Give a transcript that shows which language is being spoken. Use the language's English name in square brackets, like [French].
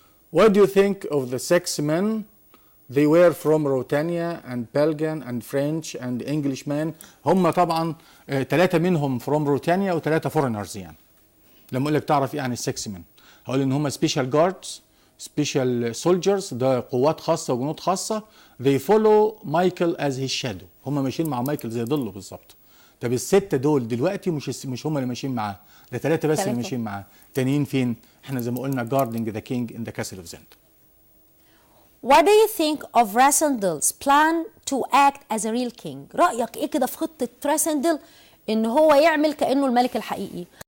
[English] What do you think of the 6 men? They were from Ruritania and Belgian and French and Englishmen. [Arabic] هم طبعا 3 منهم [English] from Ruritania [Arabic] و3 foreigners يعني. لما اقول لك تعرف ايه عن ال6 men؟ هقول ان هم [English] special guards, special soldiers، [Arabic] ده قوات خاصة وجنود خاصة. [English] they follow Michael as his shadow. [Arabic] هم ماشيين مع مايكل زي ظله بالظبط. طب ال6 دول دلوقتي مش هم اللي ماشيين معاه، ده 3 بس اللي ماشيين معاه. التانيين فين؟ احنا زي ما قلنا [English] guarding the king in the castle of Zend. What do you think of Rassendel's plan to act as a real king؟ [Arabic] رأيك ايه كده في خطة راسندل ان هو يعمل كأنه الملك الحقيقي؟